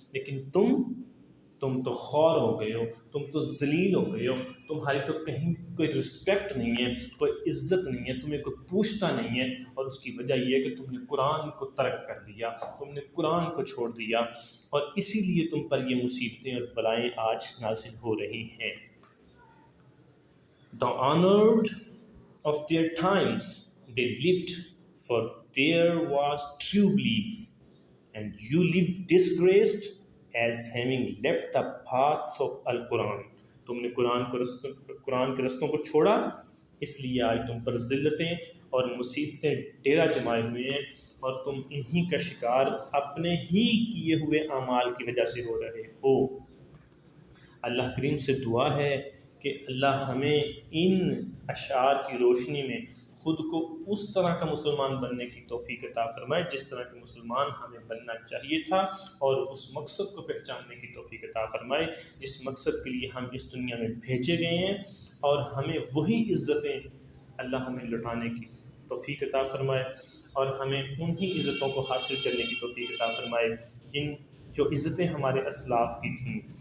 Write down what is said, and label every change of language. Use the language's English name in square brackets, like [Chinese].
[Urdu] لیکن تم تو خوار ہو گئے ہو، تم تو ذلیل ہو گئے ہو، تمہاری تو کہیں کوئی رسپیکٹ نہیں ہے، کوئی عزت نہیں ہے، تمہیں کوئی پوچھتا نہیں ہے. اور اس کی وجہ یہ ہے کہ تم نے قرآن کو ترک کر دیا، تم نے قرآن کو چھوڑ دیا، اور اسی لیے تم پر یہ مصیبتیں اور بلائیں آج نازل ہو رہی ہیں. [English] The honored of their times they lived, for there was true belief, and you live disgraced as having left the paths of Al-Quran. [Urdu] تم نے قرآن کے رستوں کو چھوڑا، اس لیے آج تم پر ذلتیں اور مصیبتیں ڈیرا جمائے ہوئے ہیں، اور تم انہی کا شکار اپنے ہی کیے ہوئے اعمال کی وجہ سے ہو رہے ہو. اللہ کریم سے دعا ہے کہ اللہ ہمیں ان اشعار کی روشنی میں خود کو اس طرح کا مسلمان بننے کی توفیق عطا فرمائے جس طرح کے مسلمان ہمیں بننا چاہیے تھا، اور اس مقصد کو پہچاننے کی توفیق عطا فرمائے جس مقصد کے لیے ہم اس دنیا میں بھیجے گئے ہیں، اور ہمیں وہی عزتیں اللہ ہمیں لٹانے کی توفیق عطا فرمائے، اور ہمیں انہی عزتوں کو حاصل کرنے کی توفیق عطا فرمائے جو عزتیں ہمارے اسلاف کی تھیں.